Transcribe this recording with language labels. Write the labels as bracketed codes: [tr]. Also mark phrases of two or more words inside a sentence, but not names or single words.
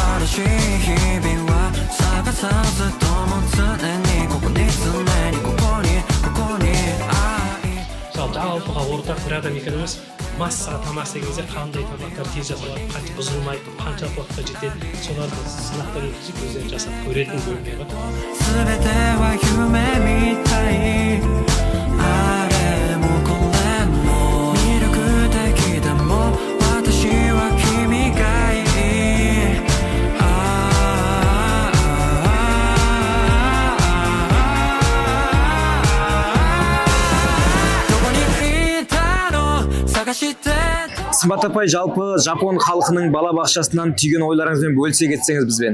[ja] しい日々は探さずとも常にここに常にここに [kk] мысалы жалпыға ортақ бір адам екеніміз массаға тамақ істеген кезде қандай тамақтар тез жасалады, қанша бұзылмайды, қанша уақытқа жетеді, соларды сынақтан өткізіп өздері жасап көретін бөлме бар. [ja] 全ては夢みたいあれもこれも魅力的でも私は君がいい [kk] Сымбат апай, жалпы Жапон халқының балабақшасынан түйген ойларыңызбен бөлісе кетсеңіз бізбен.